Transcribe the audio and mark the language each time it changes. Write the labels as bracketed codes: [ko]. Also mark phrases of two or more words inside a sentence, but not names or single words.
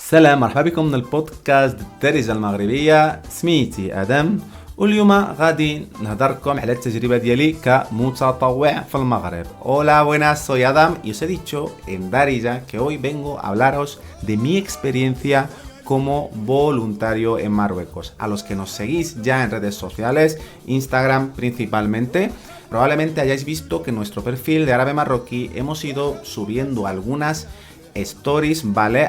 [ar] سلام مرحبا بكم من البودكاست الدارجة المغربية. سميتي آدم، واليوم غادي نهضركم على التجربة ديالي كمتطوع في المغرب. [es] Hola, buenas, soy Adam y os he dicho en Darija que hoy vengo a hablaros de mi experiencia como voluntario en Marruecos. A los que nos seguís ya en redes sociales, Instagram principalmente, probablemente hayáis visto que en nuestro perfil de Árabe Marroquí hemos ido subiendo algunas stories, ¿vale?